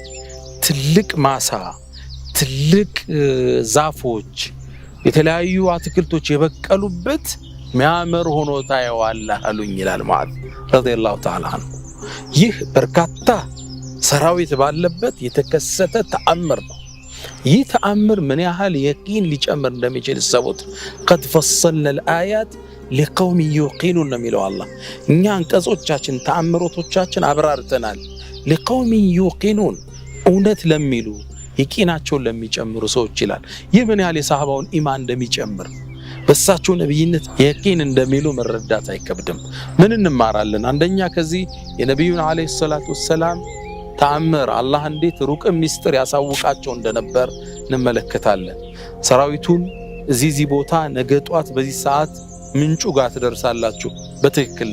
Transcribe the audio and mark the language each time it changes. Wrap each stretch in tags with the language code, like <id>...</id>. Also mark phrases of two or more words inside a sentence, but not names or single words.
<am>ትልቅ ማሳ፣ ትልቅ ዛፎች፣ የተለያዩ አትክልቶች የበቀሉበት ሚያምር ሆኖ ታየዋለህ አሉኝ ይላል ሙዓዝ</am> <ar>رضي الله تعالى عنه።</ar> <am>ይህ በርካታ ሰራዊት ባለበት የተከሰተ ተአምር ነው። ይህ ተአምር ምን ያህል የቂን ሊጨምር እንደሚችል ሰቡት።</am> <ar>قد فصلنا الآيات لقوم يوقنون</ar> <am>ነው የሚለው አላህ። እኛ አንቀጾቻችን ተአምሮቶቻችን አብራርተናል።</am> <ar>لقوم يوقنون</ar> <am>እውነት ለሚሉ የቂናቸውን ለሚጨምሩ ሰዎች ይላል። ይህ ምን ያህል የሰሃባውን ኢማን እንደሚጨምር በሳቸው ነብይነት የቂን እንደሚሉ መረዳት አይከብድም። ምን እንማራለን? አንደኛ ከዚህ የነብዩን</am> <ar>عليه الصلاة والسلام</ar> <am>ተአምር አላህ እንዴት ሩቅ ሚስጥር ያሳውቃቸው እንደነበር እንመለከታለን። ሰራዊቱን እዚህ ቦታ ነገ ጧት በዚህ ሰዓት ምንጩ ጋር ትደርሳላችሁ፣ በትክክል</am>